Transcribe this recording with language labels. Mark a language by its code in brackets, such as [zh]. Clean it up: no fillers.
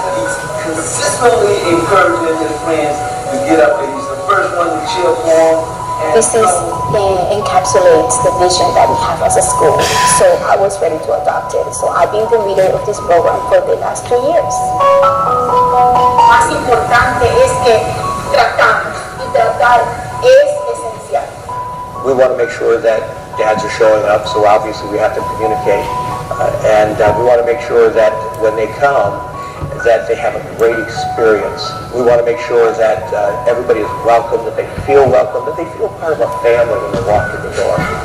[en] He's consistently encouraging his friends to get up there. He's the first one to cheer for him. This encapsulates the vision that we have as a school. So I was ready to adopt it. So I've been the leader of this program for the last 2 years. [es] Más importante es que tratamos y tratar es esencial. [en] We want to make sure that dads are showing up, so obviously we have to communicate. And we want to make sure that when they come, that they have a great experience. We want to make sure that everybody is welcome, that they feel welcome, that they feel part of a family when they walk through the door.